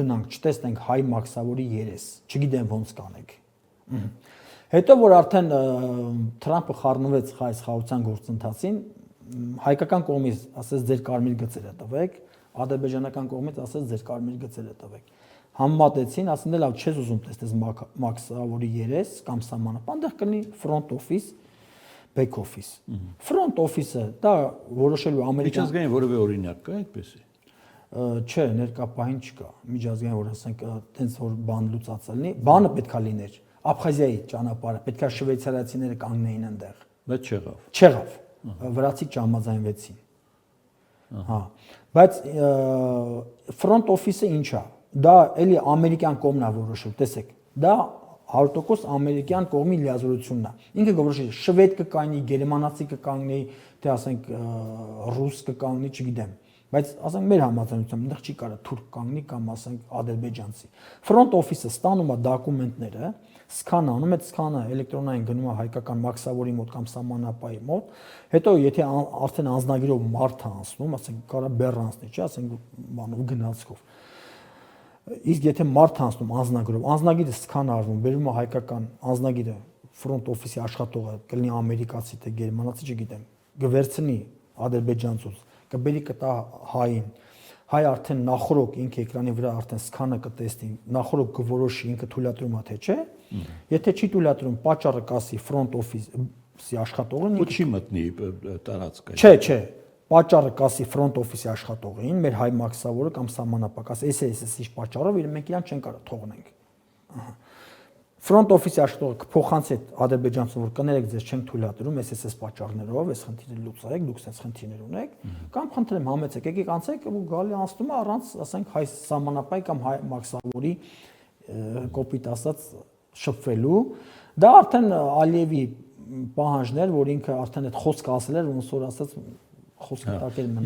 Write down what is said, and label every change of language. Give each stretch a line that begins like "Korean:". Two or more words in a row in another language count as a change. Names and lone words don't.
Armenian: գնանք, չտեսնենք հայ մաքսավորի երես, չգիտեմ ոնց կանենք։ Հետո որ արդեն Թրամփը խառնվեց այս խաղաղության գործընթացին, հայկական կողմից ասես ձեր կարմիր գծերը տվեք, ադրբեջանական կողմից ասես ձեր կարմիր գծերը տվեք։ Համատեցին, ասեն դե լավ, չես ուզում տեսնես մաքսավորի երես կամ սահմանապահ, այնտեղ կլինի
English: front office, back office։ Front office-ը
Armenian: դա որոշելու ամերիկյան միջազգային որևէ օրինակ կա այդպեսի։ Չէ, ներկապահին չկա։ Միջազգային որ ասենք տենց որ բան լուծածը լինի, բանը պետքա լիներ։ Աբխազիայի ճանապարհը պետքա շվեյցարացիները կանգնեին այնտեղ։ Բայց չեղավ։ Չեղավ։ Վրացի ճամազանվեցին։ Հա, բայց
English: front office-ը
Armenian: ինչ է։ Դա էլի ամերիկյան կողմն է որոշել, տեսեք։ Դա 100% ամերիկյան կողմի լիազորությունն է։ Ինքը որոշի շվեդ կկանգնի, գերմանացի կկանգնի, թե ասենք ռուս կկանգնի, չգիտեմ։ Բայց ասենք մեր համաձայնությամբ այնտեղ չի կարա թուրք կանգնի կամ ասենք ադրբեջանցի։
English: Front office-ը
Armenian: ստանում է դոկումենտները, սկանանում, այդ սկանը էլեկտրոնային գնում է հայկական մաքսավորի մոտ կամ սահմանապահի մոտ, հետո եթե արդեն անձնագիրով մարդ է անցնում, ասենք կարա բեռ անցնի, չէ, ասենք բանով գնացքով։ Իսկ եթե մարդ անցնում անձնագրով, անձնագիրը սկան արվում, բերում է հայկական անձնագիրը
English: front office-ի
Armenian: աշխատողը, կլինի ամերիկացի թե գերմանացի, չգիտեմ, կվերցնի ադրբեջանցուց, կբերի կտա հային, հայ արդեն նախորոք ինքը էկրանի վրա արդեն սկանը կտեսնի, նախորոք կորոշի ինքը թույլատրում է թե չէ, եթե չի թույլատրում, պատճառը կասի
English: front office-ի
Armenian: աշխատողին, ու չի մտնի տարածքը։ Չէ, պատճառը կասի
English: front office-ի
Armenian: աշխատողին, մեր հայ մաքսավորը կամ սահմանապահ, ասի, էս պատճառով մենք իրան չեն կարող թողնենք։
English: Front office-ի
Armenian: աշխատողը կփոխանցի ադրբեջանցուն, որ կներեք ձեզ չենք թույլատրում, էս պատճառներով, այս խնդիրը լուծեք, դուք sense խնդիրներ ունեք, կամ խնդրեմ համեցեք, եկեք անցեք ու գալի անցնում է առանց, ասենք, հայ սահմանապահի կամ հայ մաքսավորի կոպիտ ասած շփվելու։ Դա արդեն Ալիևի պահանջներ, որ ինքը արդեն այդ խոսքը ասել էր, ոնց որ ասած խոսքը տակել մնաց։